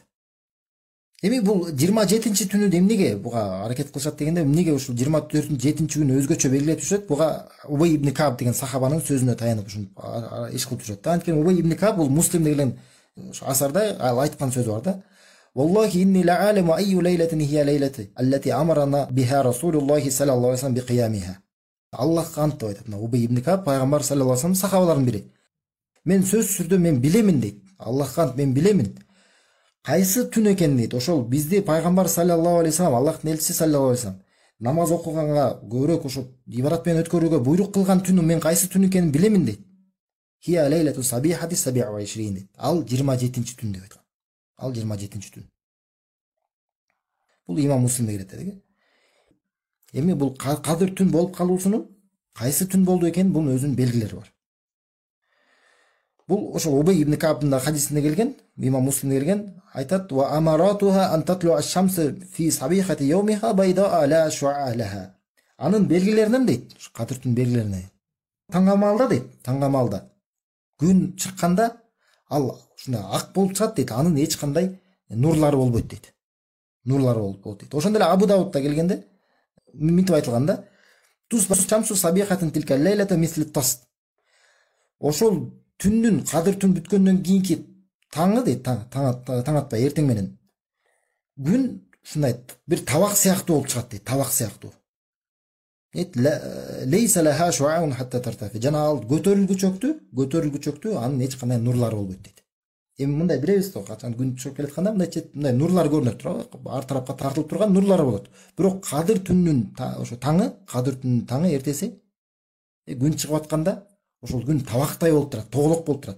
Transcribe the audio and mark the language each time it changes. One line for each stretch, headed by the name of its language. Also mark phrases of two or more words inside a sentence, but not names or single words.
Kyrgyz: Эми бул 27-нчи түнү эмнеге буга аракет кылышат дегенде, эмнеге ушул 24-7-нчи күнү өзгөчө белгилеп түшөт? Буга Убай ибн Каб деген сахабанын сөзүнө таянып ушинтип иш кылып түшөт. Анткени Убай ибн Каб бул Муслим деген асарда ал айткан сөзү бар да.
Arabic: والله إني لأعلم أي ليلة هي الليلة التي أمرنا بها رسول الله صلى الله عليه وسلم بقيامها.
Kyrgyz: Аллахка ант деп айтат. Убай ибн Каб пайгамбар
Arabic: صلى الله عليه وسلم
Kyrgyz: сахабаларынын бири. Мен сөзсүз түрдө мен билемин дейт. Аллахка ант мен билемин. Кайсы түн экен дейт. Ошол бизди пайгамбар
Arabic: صلى الله عليه وسلم,
Kyrgyz: Аллахтын элчиси
Arabic: صلى الله عليه وسلم
Kyrgyz: намаз окуганга көбүрөөк ошо ибадат менен өткөрүүгө буйрук кылган түнү мен кайсы түн экенин билемин дейт.
Arabic: هي ليلة سابعة 27
Kyrgyz: дейт. Ал 27-нчи түн деп айткан. Ал 27-нчи түн. Бул имам Муслимде келет деди. Эми бул кадыр түн болуп калуусунун кайсы түн болду экен, бунун өзүнүн белгилери бар. Бул ошол Убай ибн Кабдын хадисинде келген, имам Муслимде келген, айтат:
Arabic: "وأمارتها أن تطلع الشمس في صبيحة يومها بيضاء لا شعاع لها."
Kyrgyz: Анын белгилеринен дейт, кадыр түн белгилерине. Таңгамалда дейт, таңгамалда күн чыкканда ал ушундай ак болуп чыгат дейт. Анын эч кандай нурлары болбойт дейт. Нурлары болот дейт. Ошондой эле Абу Даудда келгенде мынтип айтылганда:
Arabic: "تصبح الشمس صبيحة تلك الليلة مثل الطست."
Kyrgyz: Ошол түндүн кадыр түн бүткөндөн кийинки таңы дейт, таң атпай эртең менен күн ушундай бир табак сыяктуу болуп чыгат дейт, табак сыяктуу.
Arabic: ليس لها شعاع حتى ترتفع.
Kyrgyz: Жана ал көтөрүлгүчөктү, анын эч кандай нурлары болбойт дейт. Эми мындай билебиз да, качан күн чыгып келатканда мындай нурлар көрүнөт турат, ар тарапка тартылып турган нурлары болот. Бирок кадыр түнүнүн ошо таңы, кадыр түнүнүн таңы эртеси күн чыгып атканда ошол күн табактай болуп турат, тоголок болуп турат.